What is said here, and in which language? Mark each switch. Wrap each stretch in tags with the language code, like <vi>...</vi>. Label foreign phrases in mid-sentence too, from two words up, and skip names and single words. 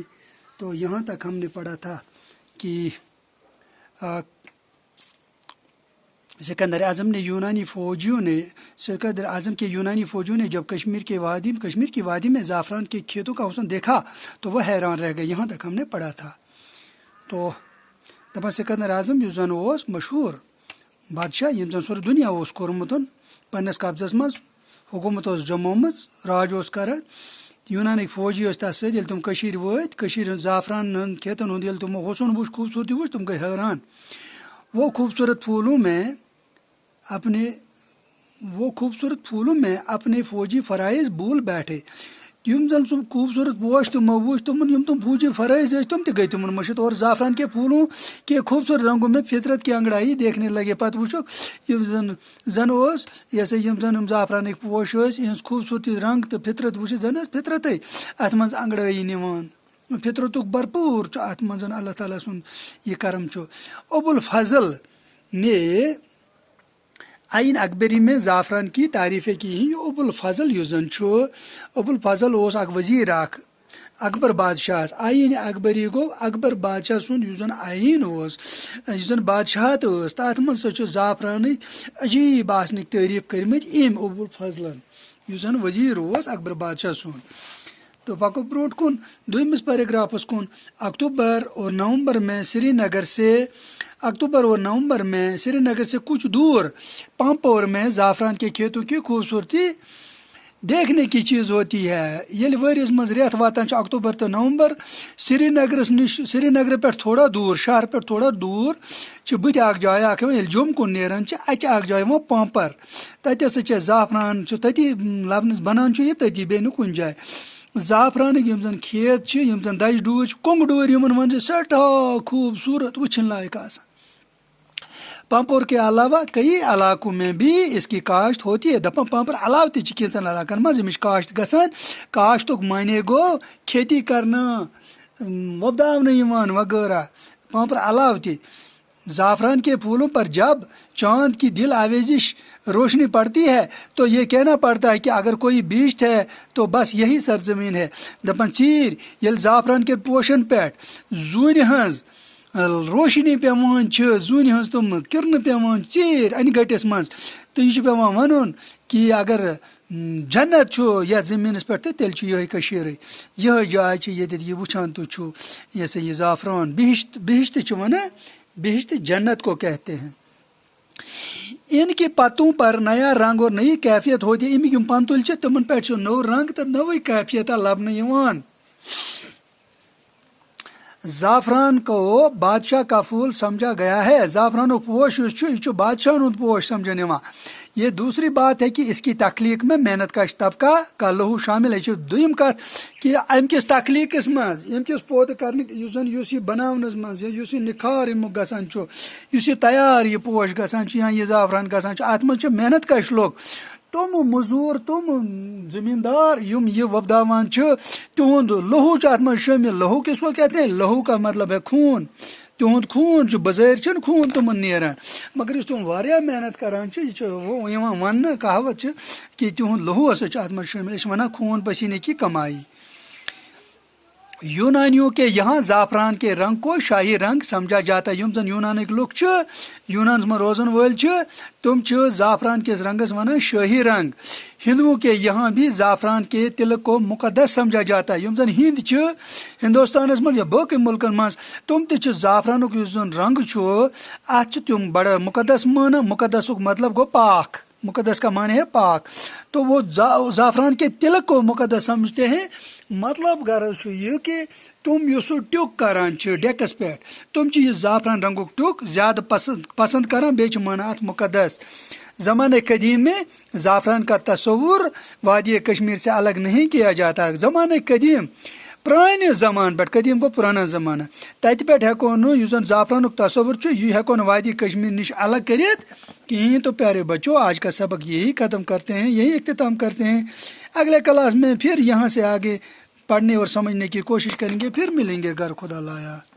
<ur>تو یہاں تک ہم نے پڑھا تھا کہ سکندر اعظم کے یونانی فوجیوں نے جب کشمیر کی وادی میں زعفران کے کھیتوں کا حسن دیکھا تو وہ حیران رہ گئے۔ یہاں تک ہم نے پڑھا تھا۔</ur> <ks>تو دپان سکندر اعظم یُس زن اوس مشہور بادشاہ یم زن سورے دنیا اوس کورمُت پننس قبضس مز، حکومت اوس جمومٕژ، راج اوس کران۔ یونانٕکۍ فوجی ٲسۍ تتھ سۭتۍ۔ ییٚلہِ تِم کٔشیٖرِ وٲتۍ، کٔشیٖرِ ہُنٛد زعفران ہُنٛد کھیتن ہُنٛد ییٚلہِ تِمو حسن وُچھ، خوٗبصوٗرتی وُچھ، تِم گٔے حٲران۔</ks> <ur>وہ خوبصورت پھولوں میں اپنے فوجی فرائض بھول بیٹھے۔</ur> <ks>یم زن سُہ خوبصورت پوش تِمو وُچھ، تِمن یم تِم فوجی فرائض ٲسۍ تِم تہِ گٔے تِمن مٔشِتھ،</ks> <ur>اور زعفران کے پھولوں کے خوبصورت رنگوں میں فطرت کی انگڑائی دیکھنے لگے۔</ur> <ks>پتہٕ وٕچھُکھ یم زن اوس یہ سا یم زعفرانٕکۍ پوش ٲسۍ، یِہنٛز خوٗبصوٗرتی رنگ تہٕ فطرت وٕچھِتھ زن ٲس فطرتٕے اتھ منٛز انگڑٲیی نِوان۔ فطرتُک بھرپوٗر چھُ اتھ منٛز اللہ تعالیٰ سُنٛد یہ کرم چھُ۔</ks> <ur>ابوالفضل نے عین اکبری میں زعفران کی تعریفیں کی ہیں۔</ur> <ks>یہ ابوالفضل یُس زن چھُ، ابوالفضل اوس اکھ وزیٖر اکھ اکبر بادشاہس۔ عین اکبری گوٚو اکبر بادشاہ سُنٛد یُس زن عین اوس، یُس زن بادشاہت ٲس، تتھ منٛز سۄ چھُ زعفرانٕچ عجیٖب آسنٕکۍ تعریٖف کٔرمٕتۍ أمۍ ابوالفضلن، یُس زن وزیٖر اوس اکبر بادشاہ سُنٛد۔ تو پکو برونٛٹھ کُن دوٚیمِس پیراگرافس کُن۔</ks> <ur>اکتوبر اور نومبر میں سری نگر سے کچھ دور پامپور میں زعفران کے کھیتوں کی خوبصورتی دیکھنے کی چیز ہوتی ہے۔</ur> <ks>ییٚلہِ ؤریس منٛز رٮ۪تھ واتان چھِ اکتوبر تہٕ نومبر، سری نگر پٮ۪ٹھ تھوڑا دوٗر، شہر پٮ۪ٹھ تھوڑا دوٗر چھِ بٕتھِ اکھ جاے اکھ یِوان، ییٚلہِ جوٚم کُن نیران چھِ اَتہِ چھِ اکھ جاے یِوان پامپر۔ تتہِ ہسا چھِ زعفران چھُ تٔتی لبنہٕ بنان چھُ یہِ تٔتی، بیٚیہِ نہٕ کُنہِ جایہِ۔ زعفرانٕکۍ یِم زن کھیت چھِ، یِم زن دجہِ ڈوٗرۍ چھِ، کۄنٛگہٕ ڈوٗرۍ یِمن ونان چھِ، سٮ۪ٹھاہ خوٗبصوٗرت وٕچھِنۍ لایق آسان۔</ks> <ur>پامپور کے علاوہ کئی علاقوں میں بھی اس کی کاشت ہوتی ہے۔</ur> <ks>دپان پامپور علاوٕ تہِ چھِ کینٛژن علاقن منٛز اَمِچ کاشت گژھان۔ کاشتُک معنی گوٚو کھیتی کرنہٕ، وۄپداونہٕ یِوان وغیرہ۔</ks> <ur>پامپور علاوٕ تہِ زعفران کے پھولوں پر جب چاند کی دل آویزش روشنی پڑتی ہے تو یہ کہنا پڑتا ہے کہ اگر کوئی بیچ ہے تو بس یہی سرزمین ہے۔</ur> <ks>دپان ژیٖرۍ ییٚلہِ زعفران کے پوشن پٮ۪ٹھ زوٗنہِ ہٕنٛز روشنی پیوان چھِ، زوٗنہِ ہٕنٛز تِم کِرنہٕ پیوان ژیٖرۍ انہِ گٔٹِس منٛز، تہٕ یہِ چھُ پیوان وَنُن کہ اگر جنت چھُ یتھ زٔمیٖنس پٮ۪ٹھ تہٕ تیٚلہِ چھُ یِہے کٔشیٖرٕے، یِہے جاے چھِ ییٚتٮ۪تھ یہِ وٕچھان تُہۍ چھُو یہ سا یہ زعفران۔ بہشت چھِ ونان،</ks> <ur>بہشت جنت کو کہتے ہیں۔ ان کے پتوں پر نیا رنگ اور نئی کیفیت ہوتی ہے۔</ur> <ks>امیک یم پنتُلۍ چھِ تِمن پٮ۪ٹھ چھُ نوٚو رنگ تہٕ نٔوٕے کیفیتا لبنہٕ یِوان۔</ks> <ur>زعفران کو بادشاہ کا پھول سمجھا گیا ہے۔</ur> <ks>زعفرانُک پوش یُس چھُ، یہِ چھُ بادشاہن ہُنٛد پوش سمجھن یِوان۔</ks> <ur>یہ دوسری بات ہے کہ اس کی تخلیق میں محنت کش طبقہ کا لہو شامل ہے۔</ur> <ks>دوٚیِم کتھ کہ امہِ کِس تخلیقس منٛز، ییٚمہِ کِس پودٕ کرنٕکۍ یُس یہِ بناونس منٛز، یُس یہِ نِکھار امیُک گژھان چھُ، یُس یہِ تیار یہِ پوش گژھان چھُ یا یہِ زعفران گژھان چھُ، اتھ منٛز چھِ محنت کش لُکھ، تِم موٚزوٗر، تِم زٔمیٖندار یِم یہِ وۄپداوان چھِ، تِہُنٛد لہوٗ چھُ اتھ منٛز شٲمِل۔</ks> <ur>لہوٗ کِس کو کہتے ہیں؟ لہوٗ کا مطلب ہے خوٗن۔</ur> <ks>تِہُنٛد خوٗن چھُ، بظٲہر چھُنہٕ خوٗن تِمن نیران، مگر یُس تِم واریاہ محنت کران چھِ، یہِ چھُ یِوان وننہٕ، کہاوت چھِ کہ تِہُنٛد لہوٗ ہسا چھُ اتھ منٛز شٲمِل۔ أسۍ چھِ ونان</ks> <ur>خوٗن پسیٖنے کی کمائی۔ یونانیوں کے یہاں زعفران کے رنگ کو شاہی رنگ سمجھا جاتا ہے۔</ur> <ks>یم زن یونانٕکۍ لُکھ چھِ، یونانس منٛز روزن وٲلۍ چھِ، تِم چھِ زعفران کِس رنگس ونان شاہی رنگ۔</ks> <ur>ہندوؤں کے یہاں بھی زعفران کے تلک کو مقدس سمجھا جاتا ہے۔</ur> <ks>یم زن ہند چھِ ہندوستانس منٛز یا باقٕے ملکن منٛز، تِم تہِ چھِ زعفرانُک یُس زن رنگ چھُ، اتھ چھِ تِم بڑٕ مقدس مانان۔ مقدسُک مطلب گوٚو پاک،</ks> <ur>مقدس کا معنی ہے پاک۔ تو وہ زعفران کے تلک کو مقدس سمجھتے ہیں۔</ur> <ks>مطلب غرض چھُ یہِ کہ تِم یُس سُہ ٹیُک کران چھِ ڈیکس پٮ۪ٹھ، تِم چھِ یہِ زعفران رنگُک ٹیُک زیادٕ پسند کران، بیٚیہِ چھِ مانان اتھ مقدس۔</ks> <ur>زمانہ قدیم میں زعفران کا تصور وادی کشمیر سے الگ نہیں کیا جاتا۔</ur> <ks>زمانہ قدیم پرانہِ زمانہٕ پٮ۪ٹھ قدیٖم گوٚو</ks> <ur>پرانا زمانہ</ur> <ks>تَتہِ پٮ۪ٹھ ہٮ۪کو نہٕ یُس زَن زعفرانُک تصوُر چھُ یہِ ہٮ۪کو نہٕ وادی کشمیر نِش الگ کٔرِتھ کہیں.</ks> <ur>تو پیارے بچوں آج کا سبق یہی ختم کرتے ہیں, یہی اختتام کرتے ہیں. اگلے کلاس میں پھر یہاں سے آگے پڑھنے اور سمجھنے کی کوشش کریں گے. پھر ملیں گے اگر خدا لایا.</ur>